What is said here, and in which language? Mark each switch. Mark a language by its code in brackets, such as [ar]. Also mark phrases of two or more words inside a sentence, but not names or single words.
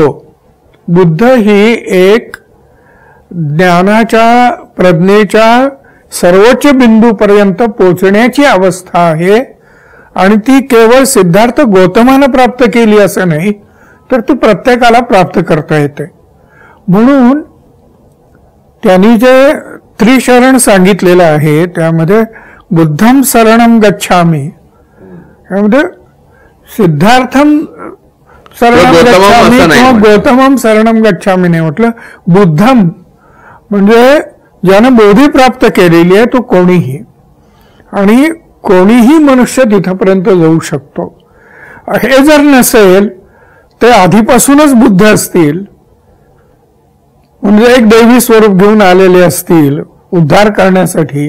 [mr] बुद्ध ही एक ज्ञानाच्या, प्रज्ञेच्या सर्वोच्च बिंदूपर्यंत पोहोचण्याची अवस्था आहे, आणि ती केवळ सिद्धार्थ गौतमानं प्राप्त केली असं नाही, तर ती प्रत्येकाला प्राप्त करता येते. म्हणून त्यांनी जे त्रिशरण सांगितलेलं आहे त्यामध्ये [pi] बुद्धम शरणम गच्छामी, [mr] त्यामध्ये [pi] सिद्धार्थम शरणम गच्छामी [mr] किंवा [pi] गौतमम शरणम गच्छामी [mr] नाही म्हटलं. बुद्धम म्हणजे ज्यानं बोधी प्राप्त केलेली आहे तो कोणीही, आणि कोणीही मनुष्य तिथपर्यंत जाऊ शकतो. हे जर नसेल ते आधीपासूनच बुद्ध असतील, म्हणजे एक दैवी स्वरूप घेऊन आलेले असतील उद्धार करण्यासाठी,